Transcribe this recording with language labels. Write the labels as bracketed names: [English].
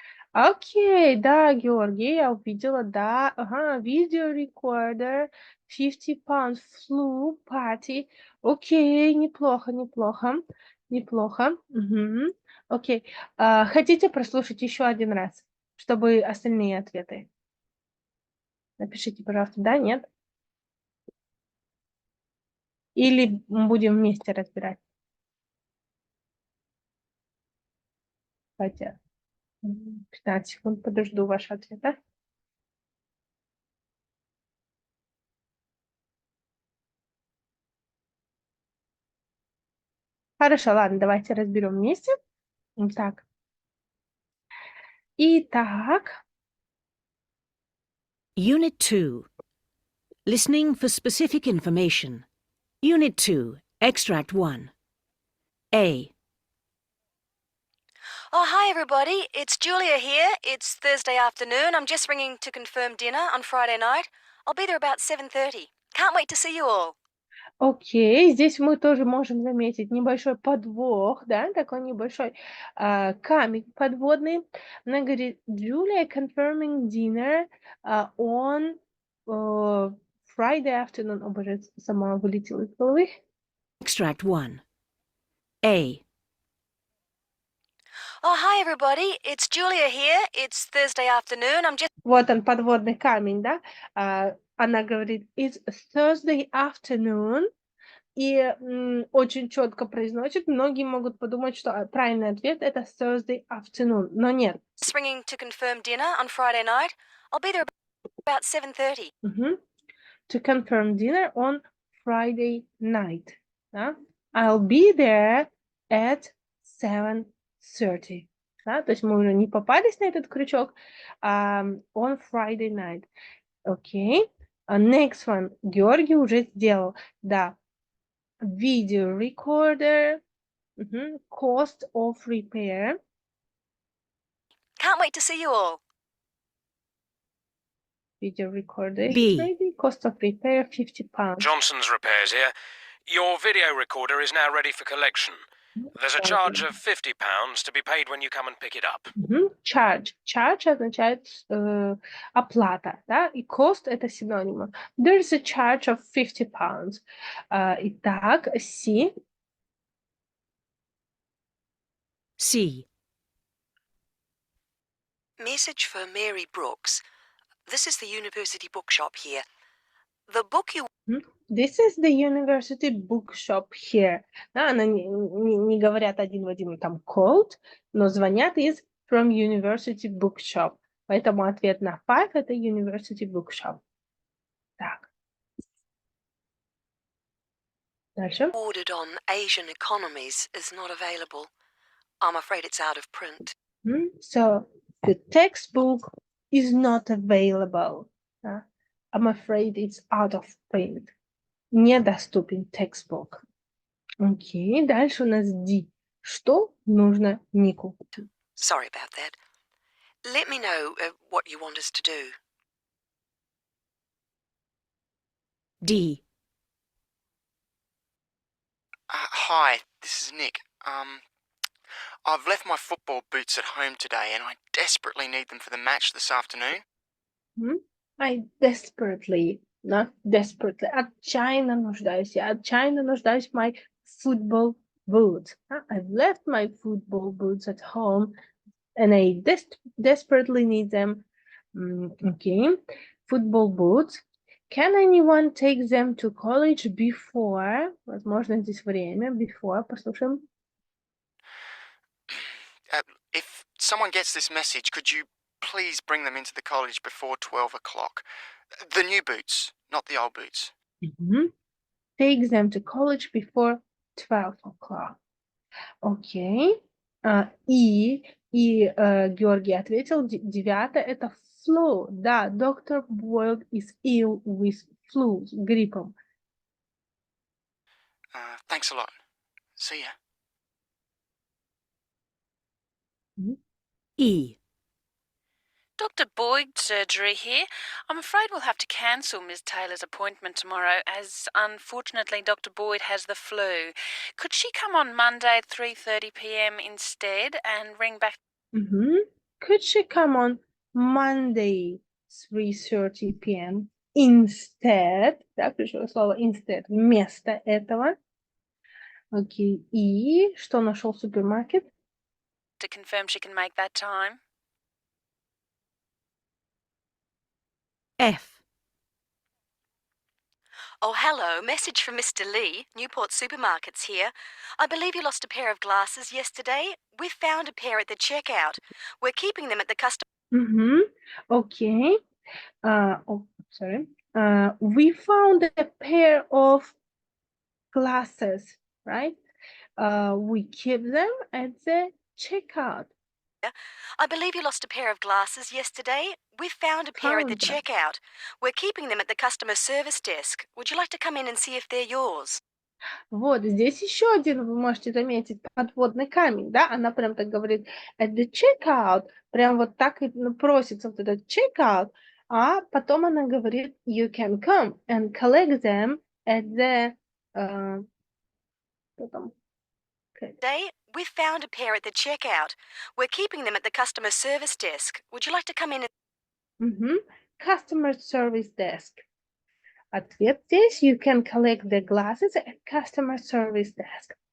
[Russian] Окей, да, Георгий, я увидела, да. [English] Ага, video recorder, 50 pounds flu party. [Russian] Окей, неплохо. Окей, хотите прослушать еще один раз, чтобы остальные ответы? Напишите, пожалуйста, да, нет? Или будем вместе разбирать? Давайте 15 секунд подожду ваш ответ, да? Хорошо, ладно, давайте разберем вместе. Так. Итак. [English] Unit 2. Listening for specific information. Unit 2, Extract 1. A. Oh, hi everybody. It's Julia here. It's Thursday afternoon. I'm just ringing to confirm dinner on Friday night. I'll be there about 7:30. Can't wait to see you all. [Russian] Окей, здесь мы тоже можем заметить небольшой подвох, да, такой небольшой камень подводный. Она говорит, [English] Julia confirming dinner on Friday afternoon. [Russian] О боже, сама вылетела из головы. [English] Extract 1. A. Oh, hi everybody. It's Julia here. It's Thursday afternoon. I'm just... [Russian] Вот он, подводный камень, да. Она говорит, [English] it's Thursday afternoon. [Russian] И очень четко произносит. Многие могут подумать, что правильный ответ это [English] Thursday afternoon, [Russian] но нет. [English] Just ringing to confirm dinner on Friday night. I'll be there about 7:30. To confirm dinner on Friday night. Да? I'll be there at 7:30. Да? [Russian] То есть мы уже не попались на этот крючок. [English] On Friday night. Окей. Next one. [Russian] Георгий уже сделал. Да. [English] Video recorder. Cost of repair. Can't wait to see you all. Video recorder. B. Cost of repair, 50 pounds. Johnson's Repairs here. Your video recorder is now ready for collection. There's a charge of £50 to be paid when you come and pick it up. Charge. [Russian] Charge означает оплата, да? И cost это синонимы. [English] There's a charge of 50 pounds. [Russian] Итак, C. [English] C. Message for Mary Brooks. This is the university bookshop here. The book you... This is the university bookshop here. [Russian] Да, она не говорят один в один там called, но звонят из [English] from university bookshop. [Russian] Поэтому ответ на 5 это [English] university bookshop. [Russian] Так. Дальше. [English] ordered on Asian economies is not available. I'm afraid it's out of print. So the textbook is not available. I'm afraid it's out of print. [Russian] Недоступен [English] textbook. [Russian] Окей, дальше у нас D. Что нужно Нику? [English] Sorry about that. Let me know what you want us to do. D. Hi, this is Nick. I've left my football boots at home today and I desperately need them for the match this afternoon. I desperately, not desperately, [Russian] отчаянно нуждаюсь. Я отчаянно нуждаюсь в [English] my football boots. I've left my football boots at home and I desperately need them. Okay, football boots. Can anyone take them to college before? [Russian] Возможно, здесь время. Before. Послушаем. [English] If someone gets this message, could you please bring them into the college before 12 o'clock? The new boots, not the old boots. Take them to college before 12 o'clock. [Russian] Окей. И Георгий ответил, девятое, это flu. Да, доктор [English] Boyd is ill with flu, [Russian] с гриппом. [English] Thanks a lot. See ya. E. Dr. Boyd surgery here. I'm afraid we'll have to cancel Ms. Taylor's appointment tomorrow as unfortunately Dr. Boyd has the flu. Could she come on Monday at 3:30 p.m. instead and ring back? Could she come on Monday 3:30 p.m. instead? [Russian] Да, пришло слово instead, вместо этого. Окей. И что нашел супермаркет? [English] To confirm she can make that time. F. Oh, hello. Message from Mr. Lee, Newport Supermarkets here. I believe you lost a pair of glasses yesterday. We found a pair at the checkout. We're keeping them at the customer. Okay. Sorry. We found a pair of glasses, right? We keep them at the checkout. I believe you lost a pair of glasses yesterday. We found a pair at the checkout. We're keeping them at the customer service desk. Would you like to come in and see if they're yours? [Russian] Вот, здесь еще один, вы можете заметить, подводный камень, да, она прям так говорит [English] at the checkout, [Russian] прям вот так и просится вот этот checkout, а потом она говорит [English] you can come and collect them at the, [Russian] что там? [English] Today, we found a pair at the checkout. We're keeping them at the customer service desk. Would you like to come in and... Customer service desk. [Russian] Ответ здесь, [English] you can collect the glasses at customer service desk.